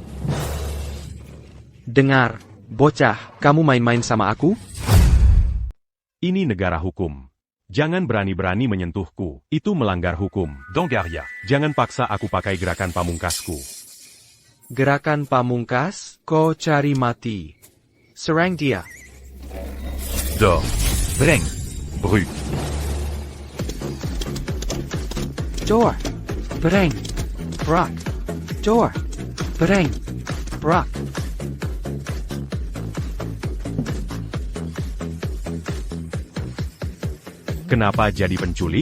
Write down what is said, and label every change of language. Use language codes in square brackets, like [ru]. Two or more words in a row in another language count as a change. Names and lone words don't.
[id] Dengar, bocah, kamu main-main sama aku? Ini negara hukum. Jangan berani-berani menyentuhku. Itu melanggar hukum. Dangaria. Jangan paksa aku pakai gerakan pamungkasku. Gerakan pamungkas, kau cari mati. Serang dia. Dors. Breng. Brut. Dor. Breng. Brak. Dor. Breng. Brak. Kenapa jadi penculik?